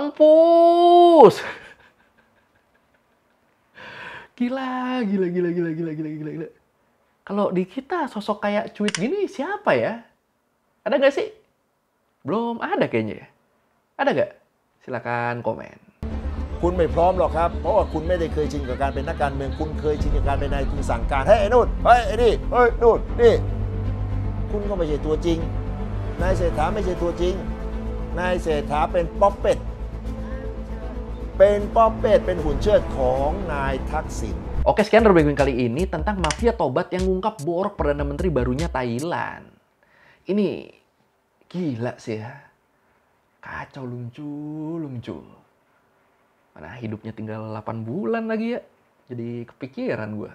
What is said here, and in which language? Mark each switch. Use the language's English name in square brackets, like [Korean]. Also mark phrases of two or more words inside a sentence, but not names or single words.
[Indonesian] Mampus! Gila. Kalau di kita sosok kayak cuit gini siapa ya? Ada nggak sih? Belum ada kayaknya ya. Ada nggak? Silakan komen. [Thai] คุณไม่พร้อมหรอกครับเพราะว่าคุณไม่ได้เคยชินกับการเป็นนักการเมืองคุณเคยชินกับการเป็นนายทุนสั่งการเฮ้ยไอ้นู่นเฮ้ยไอ้นี่เฮ้ยนู่นนี่คุณก็ไม่ใช่ตัวจริงนายเศรษฐาไม่ใช่ตัวจริงนายเศรษฐาเป็นป๊อปเป็ดเป็นหุ่นเชิดของนายทักษิณ [Indonesian] Oke, sekian Robin kali ini tentang mafia tobat yang ngungkap borok Perdana Menteri barunya Thailand. Ini gila sih ya. Kacau Lungcu. Mana hidupnya tinggal 8 bulan lagi ya. Jadi kepikiran gue.